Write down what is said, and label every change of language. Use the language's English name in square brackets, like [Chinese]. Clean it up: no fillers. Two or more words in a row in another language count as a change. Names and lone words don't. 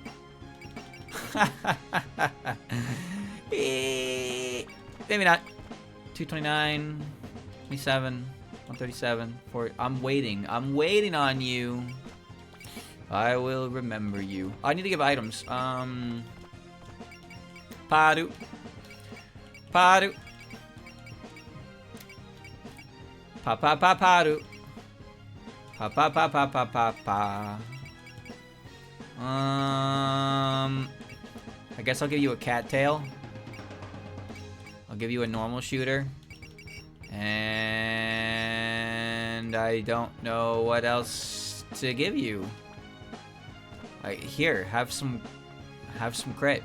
[English] Maybe not. 229, 27, 137, 40. I'm waiting. I'm waiting on you. I will remember you. I need to give items. Paru. Paru. Pa pa pa paru. Pa pa pa pa pa pa pa. I guess I'll give you a cattail. I'll give you a normal shooter. And I don't know what else to give you. Here, have some crit.